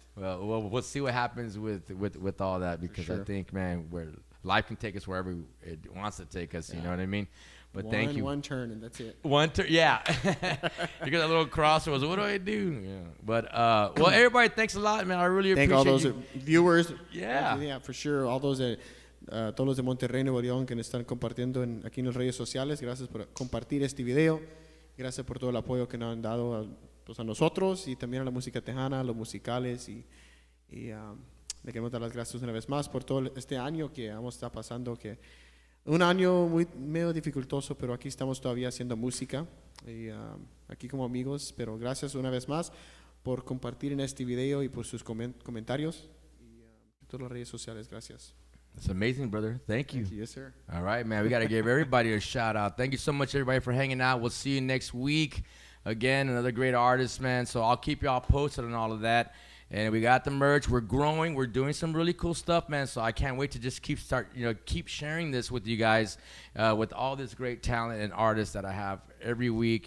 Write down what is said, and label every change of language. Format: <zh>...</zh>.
<en>Well, we'll see what happens with all that, because I think, man, where life can take us wherever it wants to take us, you know what I mean? But thank you. One turn, and that's it. One turn, yeah. You got that little crossroads. What do I do? Yeah. But, well, everybody, thanks a lot, man. I really appreciate all those viewers. Yeah, for sure. All those</en> <es>todos los de Monterrey, Nuevo León, que nos están compartiendo aquí en las redes sociales. Gracias por compartir este video. Gracias por todo el apoyo que nos han dado a nosotros y también a la música tejana, a los musicales. Y le queremos dar las gracias una vez más por todo este año que vamos a estar pasando. Que un año medio dificultoso, pero aquí estamos todavía haciendo música. Y aquí como amigos. Pero gracias una vez más por compartir en este video y por sus comentarios. Y todas las redes sociales. Gracias.</es> <en>It's amazing, brother. Thank you. Yes, sir. All right, man. We got to give everybody a shout out. Thank you so much, everybody, for hanging out. We'll see you next week. Again, another great artist, man. So I'll keep y'all posted on all of that. And we got the merch. We're growing. We're doing some really cool stuff, man. So I can't wait to just keep sharing this with you guys, with all this great talent and artists that I have every week.</en>